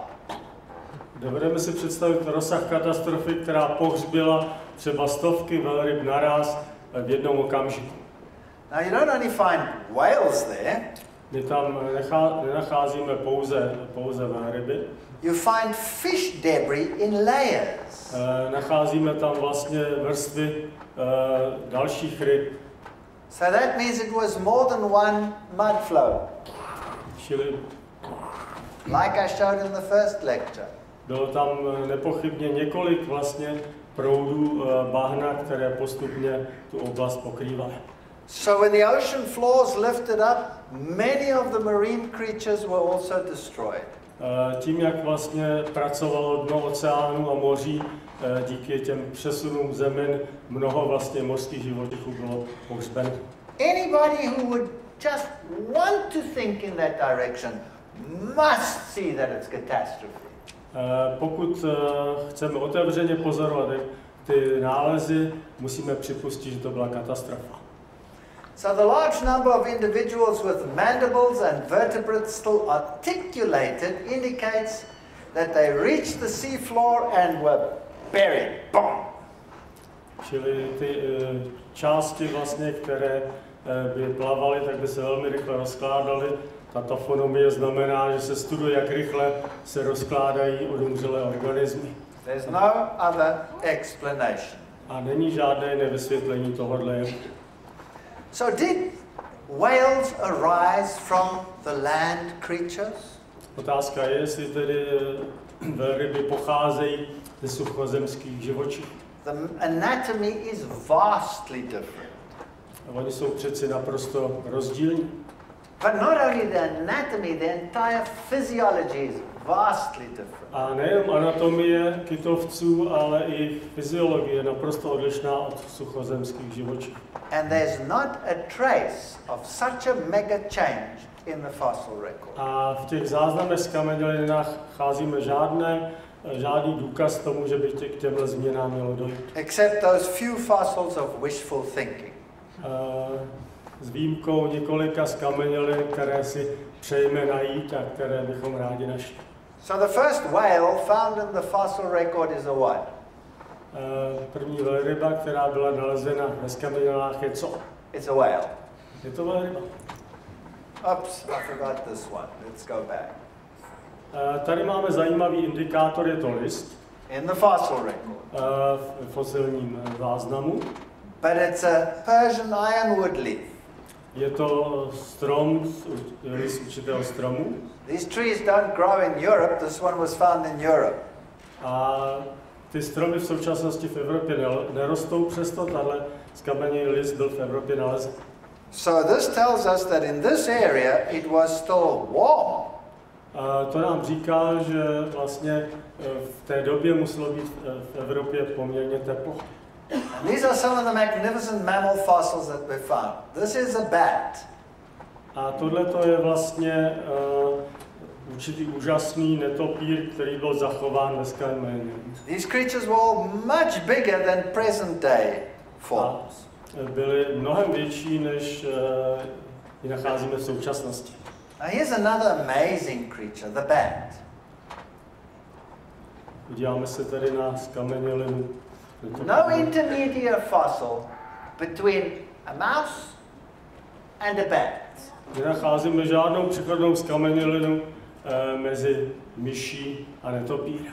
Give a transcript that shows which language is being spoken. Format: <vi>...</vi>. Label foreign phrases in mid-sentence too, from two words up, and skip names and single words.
<cs>Dovedeme si představit rozsah katastrofy, která pohřbila třeba stovky velryb naraz v jednom okamžiku.</cs> <en>Now you don't only find whales there,</en> <cs>My tam nenacházíme pouze velryby.</cs> <en>you find fish debris in layers.</en> <cs>Nacházíme tam vlastně vrstvy dalších ryb.</cs> <en>So that means it was more than one mud flow,</en> <cs>Čili</cs> <en>like I showed in the first lecture.</en> <cs>bylo tam nepochybně několik vlastně proudů bahna, které postupně tu oblast pokrývaly.</cs> <en>So when the ocean floors lifted up, many of the marine creatures were also destroyed.</en> <cs>Tím, jak vlastně pracovalo dno oceánu a moří, díky těm přesunům zemin, mnoho vlastně mořských živočichů bylo pohřbeno.</cs> <en>Anybody who would just want to think in that direction must see that it's catastrophe.</en> <cs>Pokud chceme otevřeně pozorovat ty nálezy, musíme připustit, že to byla katastrofa.</cs> <en>So the large number of individuals with mandibles and vertebrates still articulated indicates that they reached the sea floor and were buried. Boom!</en> <cs>Čili ty části vlastně, které by plavaly, tak by se velmi rychle rozkládaly. Ta tafonomie znamená, že se studuje, jak rychle se rozkládají odumřelé organismy.</cs> <en>There's no other explanation.</en> <cs>A není žádné nevysvětlení tohohle.</cs> <en>So did whales arise from the land creatures?</en> <cs>Otázka je, jestli tedy velryby pocházejí ze suchozemských živočichů.</cs> <en>The anatomy is vastly different.</en> <cs>Oni jsou přeci naprosto rozdílní.</cs> <en>But not only the anatomy, the entire physiology is vastly different.</en> <cs>A nejen anatomie kytovců, ale i fyziologie je naprosto odlišná od suchozemských živočichů.</cs> <en>And there's not a trace of such a mega change in the fossil record.</en> <cs>A v těch záznamech z kamenělinách nacházíme žádný důkaz tomu, že by k těmhle změnám mělo dojít.</cs> <en>Except those few fossils of wishful thinking.</en> <cs>S výjimkou několika z kamenělin, které si přejeme najít a které bychom rádi našli.</cs> <en>So the first whale found in the fossil record is a what?</en> <cs>První velryba, která byla nalezena ve kamenělinách, je co?</cs> <en>It's a whale.</en> <cs>Je to velryba.</cs> <en>Oops, I forgot this one. Let's go back.</en> <cs>Tady máme zajímavý indikátor, je to list.</cs> <en>In the fossil record.</en> <cs>V fosilním záznamu.</cs> <en>But it's a Persian ironwood leaf.</en> <cs>Je to strom, list určitého stromu.</cs> <en>These trees don't grow in Europe. This one was found in Europe.</en> <cs>A ty stromy v současnosti v Evropě nerostou, přesto tahle skamenělý list byl v Evropě nalezen.</cs> <en>So this tells us that in this area it was still warm.</en> <cs>A to nám říká, že vlastně v té době muselo být v Evropě poměrně teplo.</cs> <en>And these are some of the magnificent mammal fossils that we found. This is a bat.</en> <cs>A tohle to je vlastně určitý úžasný netopír, který byl zachován ve skamenělí.</cs> <en>These creatures were all much bigger than present day forms.</en> <cs>Byly mnohem větší, než ji nacházíme v současnosti.</cs> <en>Now here's another amazing creature, the bat.</en> <cs>Podíváme se tedy na skamenělinu.</cs> <en>No intermediate fossil between a mouse and a bat.</en> <cs>Nenacházíme žádnou přechodnou skamenělinu mezi myší a netopírem.</cs>